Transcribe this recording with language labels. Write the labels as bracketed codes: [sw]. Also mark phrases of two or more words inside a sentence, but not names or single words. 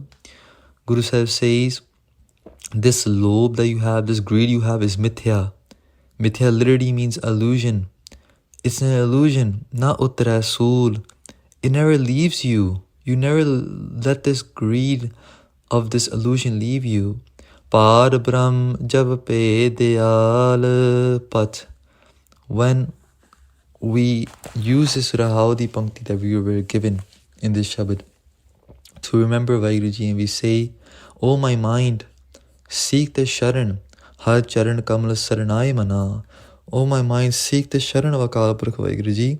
[en] Guru Sahib says, this lobe that you have, this greed you have is mithya. Mithya literally means illusion. It's an illusion, [pa] ਨ ਉਤਰਾ ਸੂਲ. [en] It never leaves you. You never let this greed of this illusion leave you. [pa] ਪਾਰ ਬ੍ਰਹਮ ਜਬ ਪੇ ਦਇਆਲ ਪਤ. [en] When we use this [pa] ਰਹਾਉਦੀ ਪੰਕਤੀ [en] that we were given in this Shabad to remember Vaheguruji, and we say, O my mind, seek the Sharan, [pa] ਹਰਿ ਚਰਨ ਕਮਲ ਸਰਣੈ ਮਨਾ. [en] O my mind, seek the Sharan of Akal Purkh Vaheguruji.